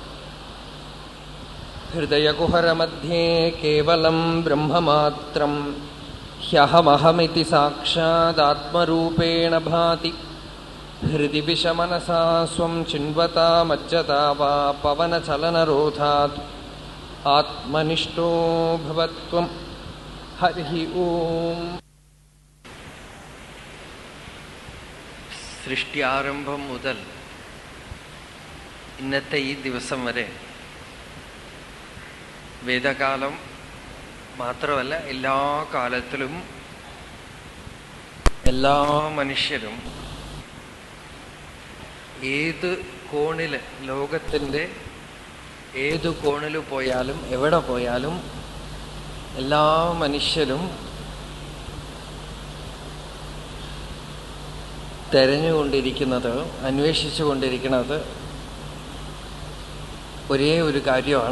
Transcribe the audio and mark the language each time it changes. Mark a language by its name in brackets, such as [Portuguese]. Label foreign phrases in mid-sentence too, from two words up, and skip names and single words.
[Sanskrit] हृदयकुहरमध्ये केवलं ब्रह्ममात्रं ह्यहमहमिति साक्षादात्मरूपेण भाति हृदि विषमनसा स्वं चिन्वता मज्जता वा पवनचलनरोधात् आत्मनिष्ठो भवत्वं। हरिः ओम्। [Malayalam] സൃഷ്ടി ആരംഭം മുതൽ ഇന്നത്തെ ഈ ദിവസം വരെ വേദകാലം മാത്രമല്ല എല്ലാ കാലത്തിലും എല്ലാ മനുഷ്യരും ഏത് കോണിൽ ലോകത്തിൻ്റെ ഏത് കോണിൽ പോയാലും എവിടെ പോയാലും എല്ലാ മനുഷ്യരും തെരഞ്ഞുകൊണ്ടിരിക്കുന്നത്, അന്വേഷിച്ചുകൊണ്ടിരിക്കുന്നത് ഒരേ ഒരു കാര്യമാണ്.